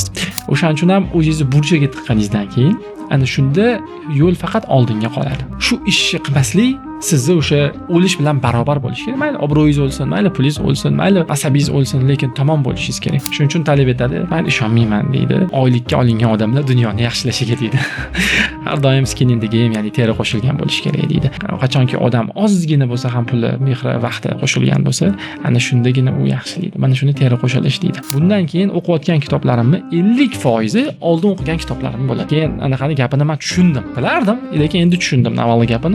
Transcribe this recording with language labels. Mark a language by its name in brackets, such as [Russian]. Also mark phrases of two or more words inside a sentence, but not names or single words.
[Uzbek] O'shaning uchun ham o'zingizni burchaga tiqqaningizdan keyin ana shunda yo'l faqat oldinga qoladi. Shu ishni qilmaslik sizni o'sha o'lish bilan barobar bo'lishi kerak. Mayli obro'yingiz o'lsin, mayli pulingiz o'lsin, mayli asabingiz o'lsin, lekin tamom bo'lishingiz kerak. Shuning uchun talab etadi. Men ishonmayman deydi. Oylikka olingan odamlar dunyoni yaxshilashiga deydi. Har doim [English] skin in the game, [Uzbek] ya'ni teri qo'shilgan bo'lishi kerak deydi. Qachonki odam ozgina bo'lsa ham puli, mehri, vaqti qo'shilgan bo'lsa, ana shundagina u yaxshi deydi. Mana shuni teri qo'shilish deydi. Bundan keyin o'qiyotgan kitoblarimni 50% oldin o'qigan kitoblarim bo'ladi. Keyin anaqani gapini men tushundim. Bilardim, lekin endi tushundim avvalgi gapini.